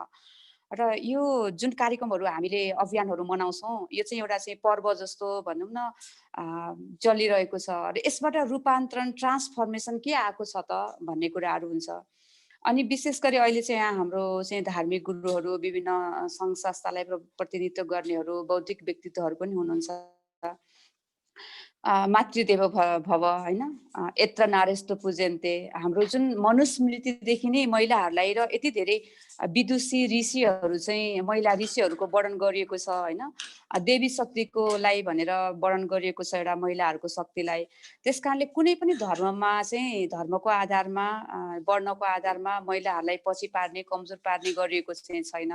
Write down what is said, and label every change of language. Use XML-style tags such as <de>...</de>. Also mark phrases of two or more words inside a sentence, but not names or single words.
<ne>र यो जुन कार्यक्रमहरू हामीले अभियानहरू मनाउँछौँ, यो चाहिँ एउटा चाहिँ पर्व जस्तो भनौँ न चलिरहेको छ। र यसबाट रूपान्तरण ट्रान्सफर्मेसन के आएको छ त भन्ने कुराहरू हुन्छ। अनि विशेष गरी अहिले चाहिँ यहाँ हाम्रो चाहिँ धार्मिक गुरुहरू, विभिन्न सङ्घ संस्थालाई प्रतिनिधित्व गर्नेहरू, बौद्धिक व्यक्तित्वहरू पनि हुनुहुन्छ।</ne> <sa>मातृदेव भव होइन, यत्र नारेस्तु पूजन्ते,</sa> <ne>हाम्रो जुन मनुस्मृतिदेखि नै महिलाहरूलाई र यति धेरै विदुषी ऋषिहरू चाहिँ महिला ऋषिहरूको वर्णन गरिएको छ होइन। देवी शक्तिको लागि भनेर वर्णन गरिएको छ एउटा महिलाहरूको शक्तिलाई। त्यस कारणले कुनै पनि धर्ममा चाहिँ धर्मको आधारमा वर्णको आधारमा महिलाहरूलाई पछि पार्ने, कमजोर पार्ने गरिएको चाहिँ छैन।</ne>